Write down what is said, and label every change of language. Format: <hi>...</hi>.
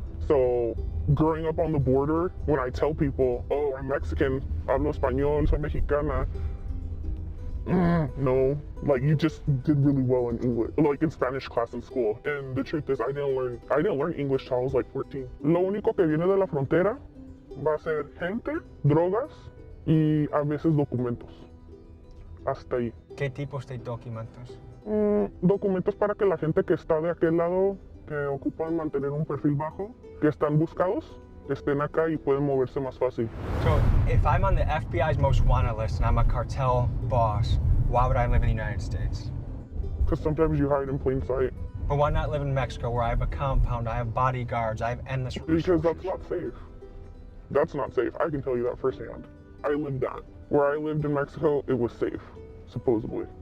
<en>So growing up on the border, when I tell people, oh, I'm Mexican,</en> <es>hablo español, soy mexicana,</es> <en>no, like you just did really well in English, like in Spanish class in school. And the truth is I didn't learn English till I was like 14.</en> <es>Lo único que viene de la frontera va a ser gente, drogas y a veces documentos. Hasta ahí. ¿Qué tipos de documentos? Documentos para que la gente que está de aquel lado, que ocupan mantener un perfil bajo, que están buscados, estén acá y pueden moverse más fácil.</es> <en>So, if I'm on the FBI's most wanted list and I'm a cartel boss, why would I live in the United States? Because sometimes you hide in plain sight. But why not live in Mexico where I have a compound, I have bodyguards, I have endless resources? Because that's not safe. That's not safe. I can tell you that firsthand. I lived that. Where I lived in Mexico, it was safe, supposedly.</en>